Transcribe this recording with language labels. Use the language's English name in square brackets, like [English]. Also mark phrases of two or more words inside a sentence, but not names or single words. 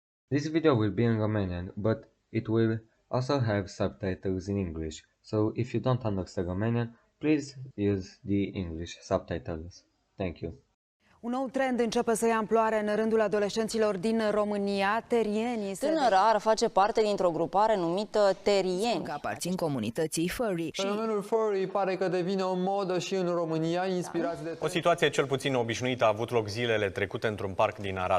[English] This video will be in Romanian, but it will also have subtitles in English, so if you don't understand Romanian, please use the English subtitles. Thank you. [Romanian] Un nou trend începe să ia amploare în rândul adolescenților din România. Terienii Tânăra ar face parte dintr-o grupare numită terieni. că aparțin comunității furry. Fenomenul furry pare că devine o modă și în România, inspirați de... O situație cel puțin obișnuită a avut loc zilele trecute într-un parc din Arad.